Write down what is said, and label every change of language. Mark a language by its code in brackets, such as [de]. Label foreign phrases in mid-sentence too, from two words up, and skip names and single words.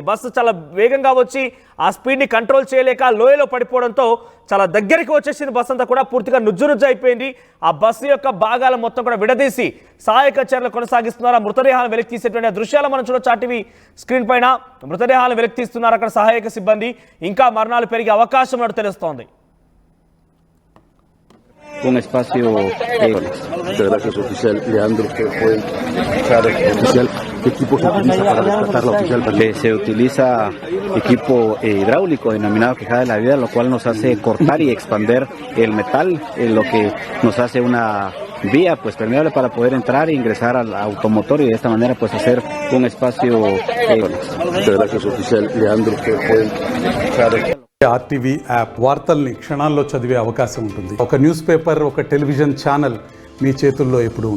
[te] బస్సు చాలా వేగంగా వచ్చి ఆ స్పీడ్ని కంట్రోల్ చేయలేక లోయలో పడిపోవడంతో చాలా దగ్గరికి వచ్చేసింది. బస్సు అంతా కూడా పూర్తిగా నుజ్జు అయిపోయింది. ఆ బస్సు యొక్క భాగాల మొత్తం కూడా విడదీసి సహాయక చర్యలు కొనసాగిస్తున్నారు. ఆ మృతదేహాలను వెలికి తీసేటువంటి దృశ్యాలు మనం చూడొచ్చు. [en] TV screen [te] పైన మృతదేహాలను వెలికి తీస్తున్నారు అక్కడ సహాయక సిబ్బంది. ఇంకా మరణాలు పెరిగే అవకాశం ఉన్నట్టు తెలుస్తోంది. [es] Un espacio. Muchas gracias, oficial Leandro, que fue el oficial. ¿Qué equipo se utiliza para rescatar la oficial? Se utiliza equipo hidráulico denominado quejada de la vida, lo cual nos hace cortar y expander el metal, lo que nos hace una vía pues permeable para poder entrar e ingresar al automotor y de esta manera pues hacer un espacio. Muchas gracias, oficial Leandro, que fue el [te] ఆర్టీవీ యాప్ వార్తల్ని క్షణాల్లో చదివే అవకాశం ఉంటుంది. ఒక [en] news paper, [te] ఒక [en] television channel [te] మీ చేతుల్లో ఎప్పుడు